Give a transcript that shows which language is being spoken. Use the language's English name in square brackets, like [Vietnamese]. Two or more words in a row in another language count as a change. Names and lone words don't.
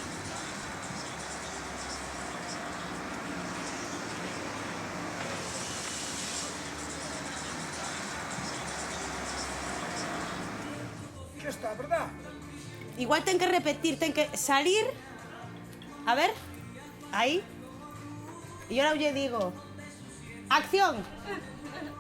[Galician] Xa está, verdad? Igual ten que repetir, ten que salir. [Spanish] A ver, ahí. Y ahora yo digo, acción.